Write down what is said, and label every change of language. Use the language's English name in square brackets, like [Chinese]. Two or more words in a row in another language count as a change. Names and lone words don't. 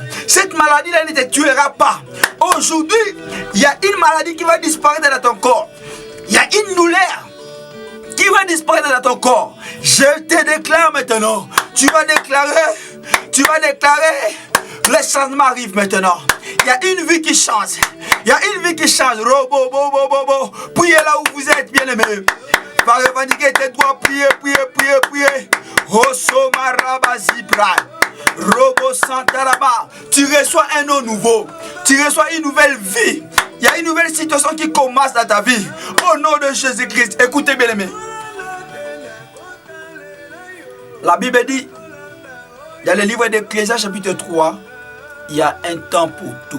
[French] Cette maladie-là ne te tuera pas. Aujourd'hui, il y a une maladie qui va disparaître dans ton corps. Il y a une douleur qui va disparaître dans ton corps. Je te déclare maintenant. Tu vas déclarer. Le changement arrive maintenant. Il y a une vie qui change. Il y a une vie qui change. Robo, bo, bo, bo, bo. Priez là où vous êtes, bien-aimés. Va revendiquer tes droits. Priez, priez, priez, priez. Oso marabazi bra. Robo santaraba. Tu reçois un eau nouveau. Tu reçois une nouvelle vie. Il y a une nouvelle situation qui commence dans ta vie. Au nom de Jésus-Christ. Écoutez, bien-aimés. La Bible dit, dans le livre d'Ecclésiaste chapitre 3, il y a un temps pour tout.